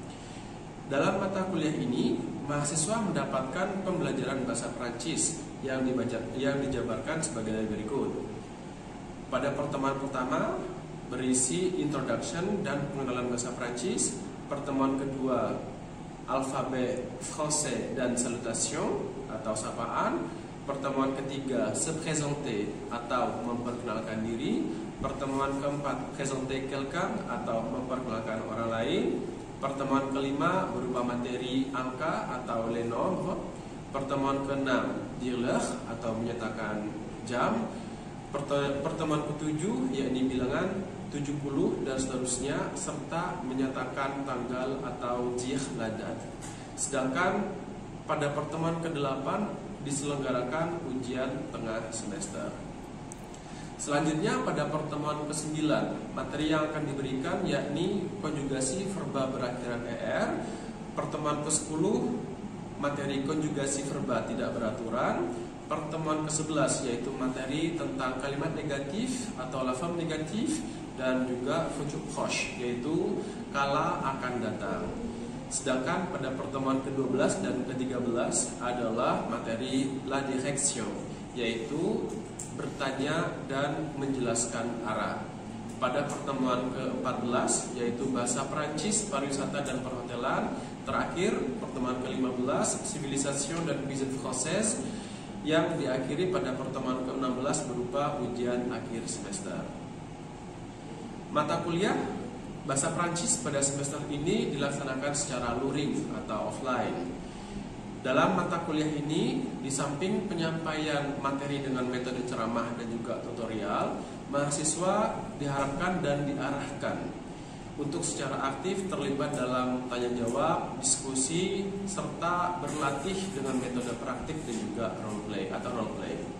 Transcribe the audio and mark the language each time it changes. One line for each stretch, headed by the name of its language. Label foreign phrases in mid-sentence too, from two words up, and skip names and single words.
Indonesian: Dalam mata kuliah ini, mahasiswa mendapatkan pembelajaran bahasa Prancis yang dijabarkan sebagai berikut. Pada pertemuan pertama berisi introduction dan pengenalan bahasa Prancis. Pertemuan kedua alfabet français dan salutation atau sapaan. Pertemuan ketiga
French: se présenter
Indonesian: atau memperkenalkan diri. Pertemuan keempat
French: présenter quelqu'un
Indonesian: atau memperkenalkan orang lain. Pertemuan kelima berupa materi angka atau
French: les nombres.
Indonesian: Pertemuan keenam
French: dire l'heure
Indonesian: atau menyatakan jam. Pertemuan ketujuh yakni bilangan 70 dan seterusnya, serta menyatakan tanggal atau
French: dire la date.
Indonesian: Sedangkan pada pertemuan ke-8 diselenggarakan ujian tengah semester. Selanjutnya pada pertemuan ke-9, materi yang akan diberikan yakni konjugasi verba berakhiran ER. Pertemuan ke-10, materi konjugasi verba tidak beraturan. Pertemuan ke-11 yaitu materi tentang kalimat negatif atau
French: la forme negatif,
Indonesian: dan juga
French: futur proche
Indonesian: yaitu kala akan datang. Sedangkan pada pertemuan ke-12 dan ke-13 adalah materi
French: la direction,
Indonesian: yaitu bertanya dan menjelaskan arah. Pada pertemuan ke-14 yaitu bahasa Prancis, pariwisata dan perhotelan. Terakhir pertemuan ke-15 civilisation dan
French: cuisine française,
Indonesian: yang diakhiri pada pertemuan ke-16 berupa ujian akhir semester. Mata kuliah bahasa Prancis pada semester ini dilaksanakan secara luring atau offline. Dalam mata kuliah ini, di samping penyampaian materi dengan metode ceramah dan juga tutorial, mahasiswa diharapkan dan diarahkan untuk secara aktif terlibat dalam tanya jawab, diskusi, serta berlatih dengan metode praktik dan juga
English: role play.